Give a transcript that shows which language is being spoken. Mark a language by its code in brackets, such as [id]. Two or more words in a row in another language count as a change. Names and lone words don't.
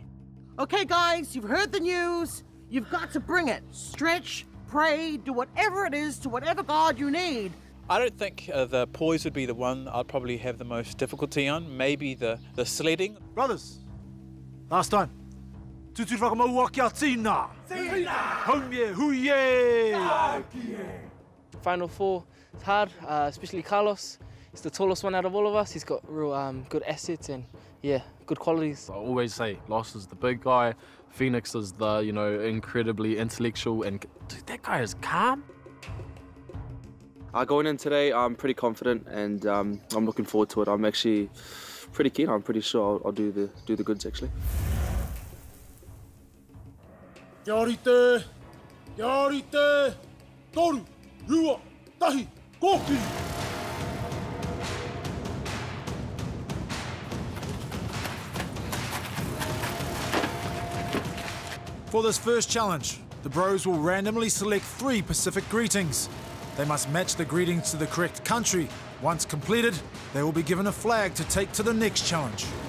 [en] Okay, guys, you've heard the news. You've got to bring it. Stretch, pray, do whatever it is to whatever God you need I don't think the poise would be the one I'd probably have the most difficulty on. Maybe the sledding. Brothers, last time. [mi] Tutu whakamau kia tina. Tina! Homie, huye! [en] Final four is hard, especially Carlos. He's the tallest one out of all of us. He's got real good assets and, yeah, good qualities. I always say Loss is the big guy, Phoenix is the, you know, incredibly intellectual, and dude, that guy is calm. Going in today, I'm pretty confident and I'm looking forward to it. I'm actually pretty keen. I'm pretty sure I'll do the goods actually. [mi] Kia orite, kia orite, toru, rua, tahi, koki. [en] For this first challenge, the bros will randomly select 3 Pacific greetings. They must match the greetings to the correct country. Once completed, they will be given a flag to take to the next challenge.